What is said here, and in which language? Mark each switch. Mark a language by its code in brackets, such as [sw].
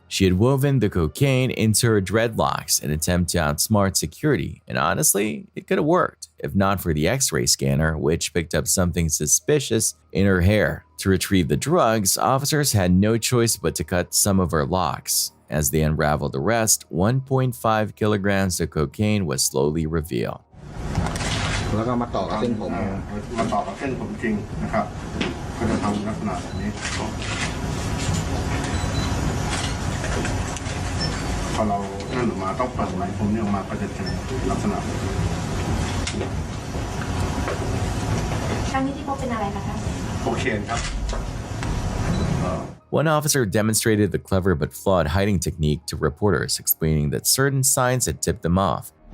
[en] She had woven the cocaine into her dreadlocks in an attempt to outsmart security, and honestly, it could have worked, if not for the X-ray scanner, which picked up something suspicious in her hair. To retrieve the drugs, officers had no choice but to cut some of her locks. As they unraveled the rest, 1.5 kilograms of cocaine was slowly revealed. [th] แล้วก็มาต่อกับเส้นผมมาต่อกับเส้นผมจริงนะครับก็จะทำลักษณะแบบนี้พอเรานั่นออกมาต้องเปิดไหลผมนี่ออกมาก็จะเจอลักษณะแบบนี้ครั้งนี้ที่พบเป็นอะไรคะท่านโคเคนครับ [en] One officer demonstrated the clever but flawed hiding technique to reporters, explaining that certain signs had tipped them off.